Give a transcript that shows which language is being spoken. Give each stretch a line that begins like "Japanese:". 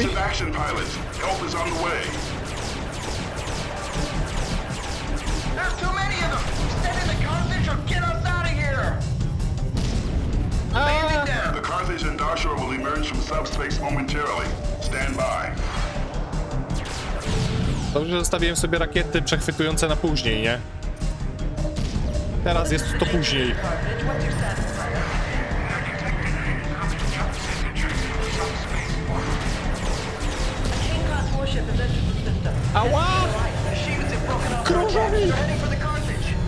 English: evasive action, pilots. Help is on the way. There's too many of them! Send in the Carthage or get us out of here! Bandit down! The Carthage and Dashur will emerge from subspace momentarily. Stand by.
Polish: Dobrze, że zostawiłem sobie rakiety przechwytujące na później, nie? Teraz jest to później.
English: Carthage, what's your status? A King-class warship has entered the system. Ała! The shields have broken off.
Polish: Krążowi!
English: They're heading for the Carthage.